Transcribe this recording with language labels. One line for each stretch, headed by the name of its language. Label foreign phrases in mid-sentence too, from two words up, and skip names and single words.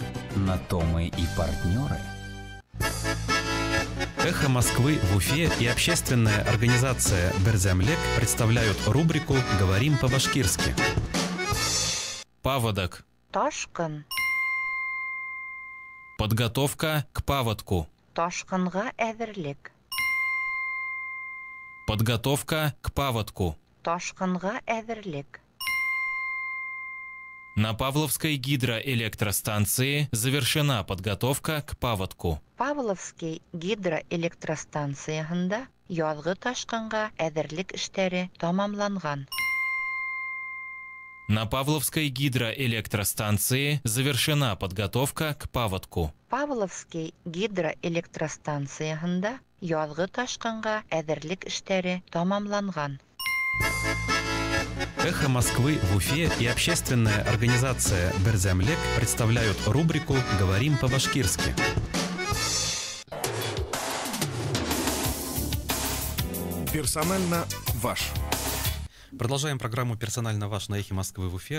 Russian: На то мы и партнеры. «Эхо Москвы» в Уфе и общественная организация «Берзямлек» представляют рубрику «Говорим по-башкирски». Паводок.
Bashkir: Ташкын.
Russian: Подготовка к паводку.
Bashkir: Ташкынга әзерлек.
Russian: Подготовка к паводку.
Bashkir: Ташкынга әзерлек.
Russian: На Павловской гидроэлектростанции завершена подготовка к паводку.
Bashkir: Павловский гидроэлектростанциясында язгы ташкынга әзерлек эшләре тамамланган.
Russian: На Павловской гидроэлектростанции завершена подготовка к паводку.
Bashkir: Павловский гидроэлектростанциясында язгы ташкынга әзерлек эшләре тамамланган.
Russian: «Эхо Москвы» в Уфе и общественная организация «Берзямлек» представляют рубрику «Говорим по-башкирски». Персонально ваш. Продолжаем программу «Персонально ваш» на «Эхе Москвы» в Уфе.